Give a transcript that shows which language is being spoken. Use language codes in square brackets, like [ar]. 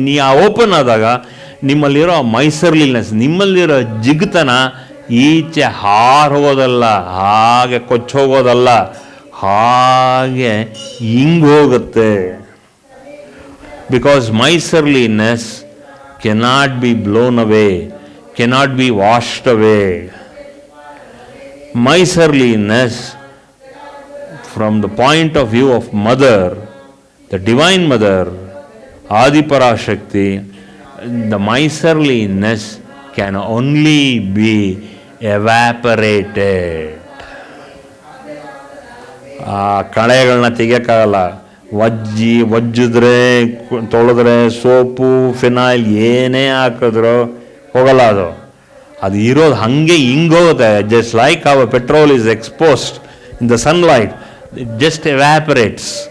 [kn] ಆ ಓಪನ್ ಆದಾಗ ನಿಮ್ಮಲ್ಲಿರೋ ಮೈಸರ್ಲಿನೆಸ್, ನಿಮ್ಮಲ್ಲಿರೋ ಜಿಗ್ತನ ಈಚೆ ಹಾರೋದಲ್ಲ, ಹಾಗೆ ಕೊಚ್ಚೋಗೋದಲ್ಲ, ಹಾಗೆ ಹಿಂಗೋಗುತ್ತೆ. [en] Because miserliness cannot be blown away, cannot be washed away. Miserliness, from the point of view of Mother, the Divine Mother, Adi Parashakti, the miserliness can only be evaporated. [kn] ಆ ಕಳೆಗಳನ್ನ ತೆಗಿಯೋಕ್ಕಾಗಲ್ಲ. ಒಜ್ಜಿದ್ರೆ, ತೊಳೆದ್ರೆ, soap, phenyl ಏನೇ ಹಾಕಿದ್ರು ಹೋಗಲ್ಲ. ಅದು ಇರೋದು ಹಾಗೆ ಹಿಂಗೋಗುತ್ತೆ. [en] Just like our petrol is exposed in the sunlight, it just evaporates.